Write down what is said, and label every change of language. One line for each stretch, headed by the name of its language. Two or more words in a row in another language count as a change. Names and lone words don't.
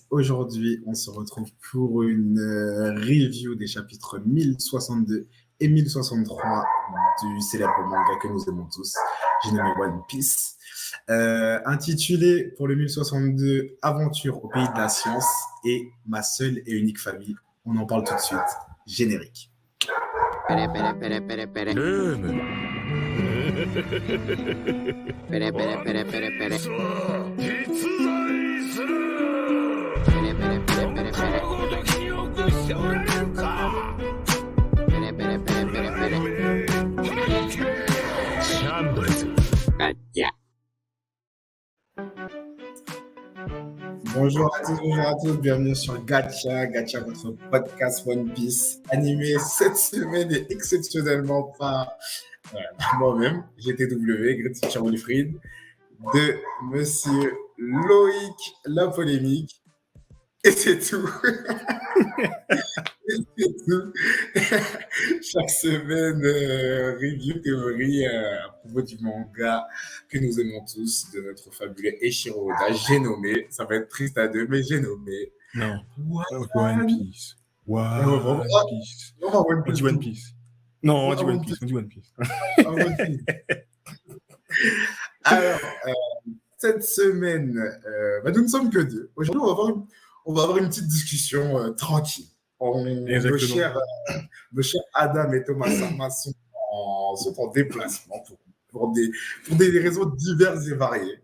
French: Aujourd'hui, on se retrouve pour une review des chapitres 1062 et 1063 du célèbre manga que nous aimons tous, j'ai nommé One Piece. Intitulé pour le 1062 Aventure au pays de la science et ma seule et unique famille. On en parle tout de suite. Générique. ルームペレペレペレペレペレ
Japanese: 実在するペレペレペレペレペレごときによくしておられるかペレペレペレペレペレシャンブルズガッチャ
French: Bonjour à tous, bienvenue sur Gacha, votre podcast One Piece, animé cette semaine et exceptionnellement par moi-même, GTW, Great Teacher Wilfried, de Monsieur Loïc La Polémique, et c'est tout. Et c'est tout. Chaque semaine, review, théorie à propos du manga que nous aimons tous, de notre fabuleux Eiichiro Oda. J'ai nommé, ça va être triste à deux, mais j'ai nommé Non, One One Piece. One Piece. On dit One Piece. Non, on dit One Piece. On dit One Piece. Alors, cette semaine, nous ne sommes que deux. Aujourd'hui, on va avoir une petite discussion tranquille. Nos chers Adam et Thomas Sama sont en déplacement pour des raisons diverses et variées.